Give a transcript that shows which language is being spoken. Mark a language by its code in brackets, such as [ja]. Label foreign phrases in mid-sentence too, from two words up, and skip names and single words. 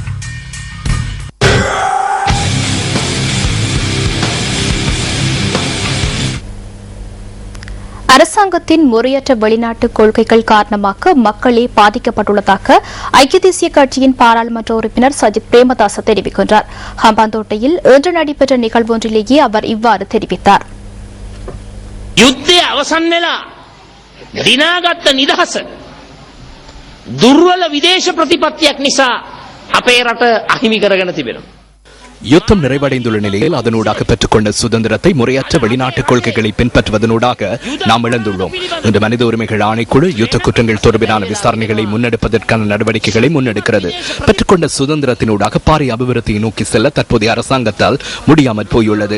[ta] அரசாங்கத்தின் முறையற்ற வெளிநாட்டு கொள்கைகள் காரணமாக மக்களே பாதிக்கப்பட்டுள்ளதாக ஐக்கிய தேசிய கட்சியின் பாராளுமன்ற உறுப்பினர் சஜித் பிரேமதாச தெரிவிக்கின்றார். ஹம்பாந்தோட்டையில் இன்று நடைபெற்ற நிகழ்வொன்றிலேயே அவர் இவ்வாறு தெரிவித்தார். [si] யுத்தே අවසන් වෙලා දිනාගත්ත නිදහස දුර්වල විදේශ ප්‍රතිපත්තියක් නිසා අපේ රට අහිමි කරගෙන තිබෙනවා. [ta] யுத்தம் நிறைவடைந்துள்ள நிலையில் அதனூடாக பெற்றுக்கொண்ட சுதந்திரத்தை முறையற்ற வெளிநாட்டு கொள்கைகளை பின்பற்றுவதனூடாக நாம் இழந்துள்ளோம். இன்று மனித உரிமைகள் ஆணைக்குழு யுத்த குற்றங்கள் தொடர்பிலான விசாரணைகளை முன்னெடுப்பதற்கான நடவடிக்கைகளை முன்னெடுக்கிறது. பெற்றுக்கொண்ட சுதந்திரத்தினூடாக பாரிய அபிவிருத்தியை நோக்கி செல்ல தற்போதைய அரசாங்கத்தால் முடியாமல் போயுள்ளது.